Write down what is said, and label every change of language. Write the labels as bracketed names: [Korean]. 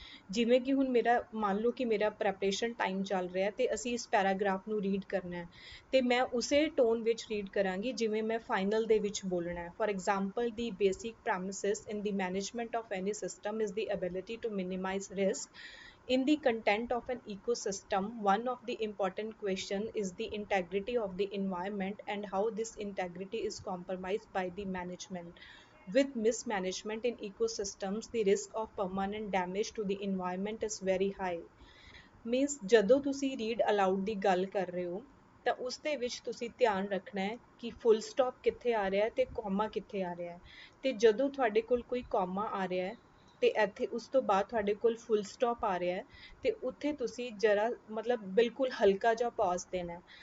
[Punjabi] ਜਿਵੇਂ ਕਿ ਹੁਣ ਮੇਰਾ ਮੰਨ ਲਓ ਕਿ ਮੇਰਾ ਪ੍ਰੈਪਰੇਸ਼ਨ ਟਾਈਮ ਚੱਲ ਰਿਹਾ ਤੇ ਅਸੀਂ ਇਸ ਪੈਰਾਗ੍ਰਾਫ ਨੂੰ ਰੀਡ ਕਰਨਾ ਹੈ, ਤੇ ਮੈਂ ਉਸੇ ਟੋਨ ਵਿੱਚ ਰੀਡ ਕਰਾਂਗੀ ਜਿਵੇਂ ਮੈਂ ਫਾਈਨਲ ਦੇ ਵਿੱਚ ਬੋਲਣਾ ਹੈ। [English] For example the basic premises in the management of any system is the ability to minimise risk in the content of an ecosystem. One of the important question is the integrity of the environment and how this integrity is compromised by the management. With mismanagement in ecosystems, the risk of permanent damage to the environment is very high. [Punjabi] Means ਜਦੋਂ ਤੁਸੀਂ read allowed ਦੀ ਗੱਲ ਕਰ ਰਹੇ ਹੋ ਤਾਂ ਉਸ ਦੇ ਵਿੱਚ ਤੁਸੀਂ ਧਿਆਨ ਰੱਖਣਾ ਹੈ ਕਿ ਫੁੱਲ ਸਟਾਪ ਕਿੱਥੇ ਆ ਰਿਹਾ ਹੈ ਤੇ ਕੌਮਾ ਕਿੱਥੇ ਆ ਰਿਹਾ ਹੈ। ਤੇ ਜਦੋਂ ਤੁਹਾਡੇ ਕੋਲ ਕੋਈ ਕੌਮਾ ਆ ਰਿਹਾ ਹੈ ਤੇ ਇੱਥੇ ਉਸ ਤੋਂ ਬਾਅਦ ਤੁਹਾਡੇ ਕੋਲ ਫੁੱਲ ਸਟਾਪ ਆ ਰਿਹਾ ਹੈ, ਤੇ ਉੱਥੇ ਤੁਸੀਂ ਜਰਾ ਮਤਲਬ ਬਿਲਕੁਲ ਹਲਕਾ ਜਿਹਾ ਪੌਜ਼ ਦੇਣਾ ਹੈ।